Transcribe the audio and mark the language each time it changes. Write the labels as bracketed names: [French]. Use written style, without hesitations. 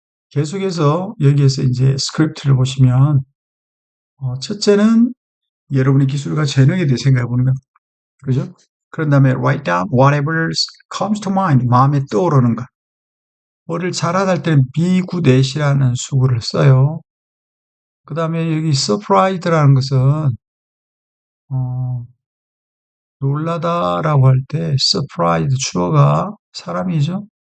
[Korean] 계속해서 여기에서 이제 스크립트를 보시면, 첫째는 여러분의 기술과 재능에 대해 생각해 보는 겁니다. 그죠? 그런 다음에 [English] write down whatever comes to mind. [Korean] 마음에 떠오르는 것. 뭐를 잘하다 할 때는 be good at이라는 수구를 써요. 그 다음에 여기 surprised라는 것은, 놀라다라고 할 때 surprised 주어가 사람이죠.